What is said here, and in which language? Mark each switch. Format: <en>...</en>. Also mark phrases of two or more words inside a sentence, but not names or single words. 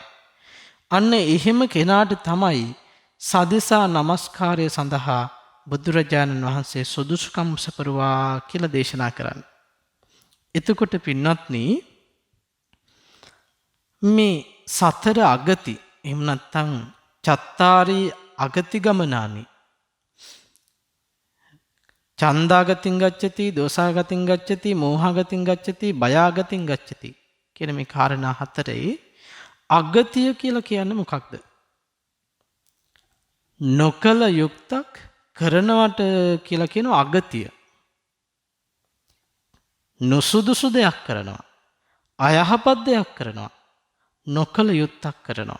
<si>අන්න එහෙම කෙනාට තමයි සදිසා නමස්කාරය සඳහා බුදුරජාණන් වහන්සේ සුදුසුකම් සපරුවා කියලා දේශනා කරන්නේ. එතකොට පින්වත්නි, මේ සතර අගති එහෙම නැත්නම්</si> <pi>චත්තාරි අගති ගමනානි, ඡන්දාගතින් ගච්ඡති, දෝසාගතින් ගච්ඡති, මෝහාගතින් ගච්ඡති, බයාගතින් ගච්ඡති</pi> <si>කියන මේ කාරණා හතරේ අගතිය කියලා කියන්නේ මොකක්ද? නොකල යුක්තක් කරනවට කියලා කියන අගතිය. නොසුදුසු දෙයක් කරනවා, අයහපත් දෙයක් කරනවා, නොකල යුත්තක් කරනවා.</si>